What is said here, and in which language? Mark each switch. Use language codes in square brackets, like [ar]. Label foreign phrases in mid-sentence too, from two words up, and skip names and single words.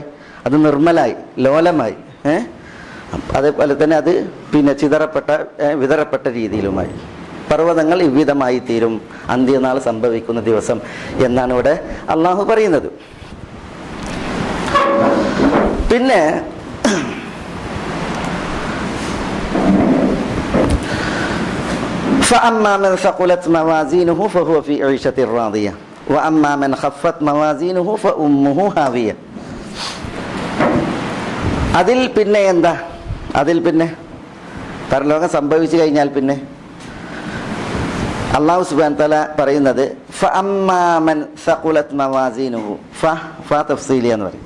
[ml] അത് നിർമ്മലായി, ലോലമായി. അതേപോലെ തന്നെ അത് പിന്നെ വിതറപ്പെട്ട രീതിയിലുമായി. പർവ്വതങ്ങൾ ഇவ்விധമായി തീരും അന്ത്യനാൾ സംഭവിക്കുന്ന ദിവസം എന്നാണ് ഇവിടെ അള്ളാഹു പറയുന്നത്. [ar] പിന്നെ فأما من ثقلت موازينه فهو في عيشة راضية وأما من خفت موازينه فأمه هاوية. [ml] അതിൽ പിന്നെ എന്താ? അതിൽ പിന്നെ പരലോകം സംഭവിച്ചു കഴിഞ്ഞാൽ പിന്നെ അല്ലാഹു [ar] سبحانه وتعالى [ml] പറയുന്നത് [ar] فأما من ثقلت موازينه. فاء تفصيلية [ml] എന്ന് പറയും.